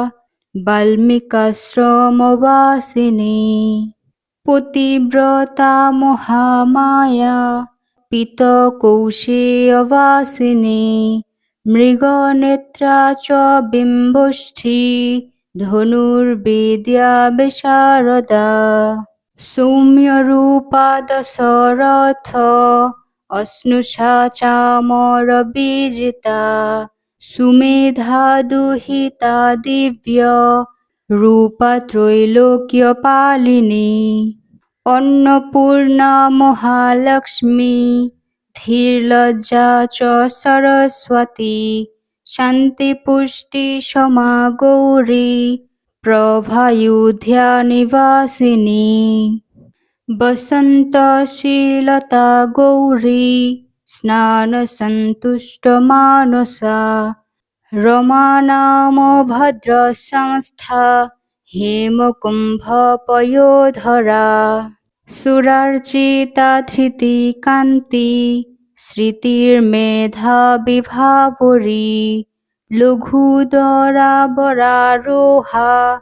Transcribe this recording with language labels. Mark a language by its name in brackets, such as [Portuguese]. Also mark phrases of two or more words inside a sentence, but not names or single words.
[Sanskrit] বাল্মীকাশ্রমবাসিনী পতিব্রতা মহামায়া পীতকৌশেয়বাসিনী মৃগনেত্রা চ বিম্বষ্ঠী ধনুর্বিদ্যা বিশারদা সৌম্যরূপা দশরথ অশ্নুষা চামরবিজিতা সুমেধা দুহিতা দিব্য রূপা ত্রৈলোক্যপালিনী অন্নপূর্ণা মহালক্ষ্মী ধীর্লজ্জা চ সরস্বতী শান্তিপুষ্টি সমা গৌরী প্রভায়ুধ্যা নিবাসিনী বসন্তশীলতা গৌরী স্নানসন্তুষ্টমানসা রমা নাম ভদ্রসংস্থা হেমকুম্ভপয়োধরা সুরার্চিতা ধৃতিকান্তি স্মৃতির্মেধা বিভাবরী লঘুদরা বরারোহা